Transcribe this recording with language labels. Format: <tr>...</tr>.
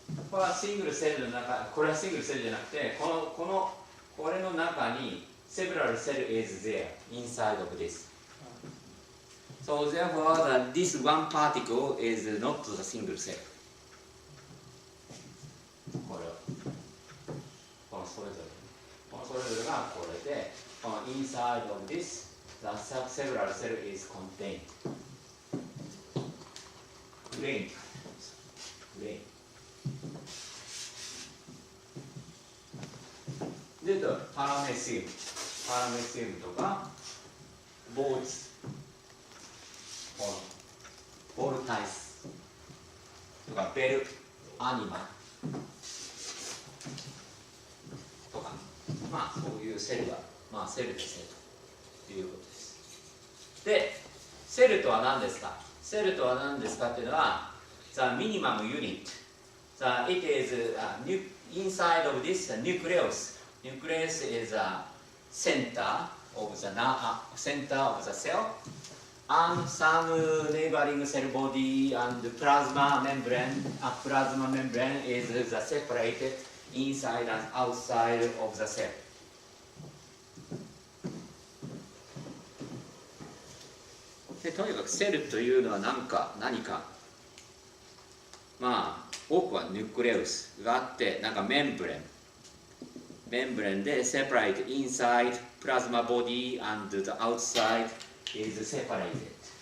<ja>これはシングルセルの中、これはシングルセルじゃなくて、これの中に</ja> <en>several cell is there inside of this. So therefore, this one particle is not the single cell.</en> <ja>このそれぞれがこれで、この</ja> <en>inside of this, the several cell is contained.</en> <ja>グレイン。で、パラメシウムとか、ボルタイスとか、ベルアニマとか、まあそういうセルは、まあセルですねということです。で、セルとは何ですか？セルとは何ですかっていうのは、</ja> <en>the minimum unit. It is inside of this nucleus. Nucleus is a center of the cell, and some neighboring cell body and plasma membrane. Plasma membrane is the separated inside and outside of the cell.</en> <ja>でとにかくセルというのは何かまあ多くはヌクレウスがあって、なんかメンブレンで</ja> <en>separate inside plasma body and the outside is separated.</en>